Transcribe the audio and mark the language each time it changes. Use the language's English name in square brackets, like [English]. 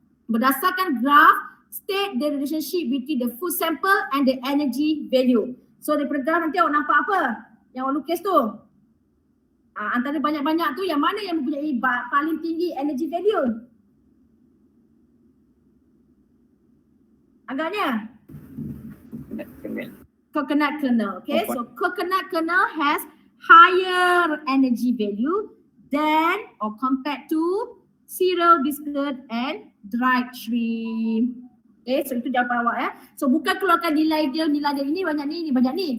[Malay] Berdasarkan graf, [English] state the relationship between the food sample and the energy value. [Malay] So daripada graf nanti awak nampak apa? Yang awak lukis tu. Antara banyak-banyak tu yang mana yang mempunyai paling tinggi energy value? Agaknya? [English] Coconut kernel. Okay, so coconut kernel has higher energy value than or compared to cereal biscuit and dried shrimp. [Malay] Okay, so itu jawapan awak ya. So bukan keluarkan nilai dia ini banyak ni, ini banyak ni.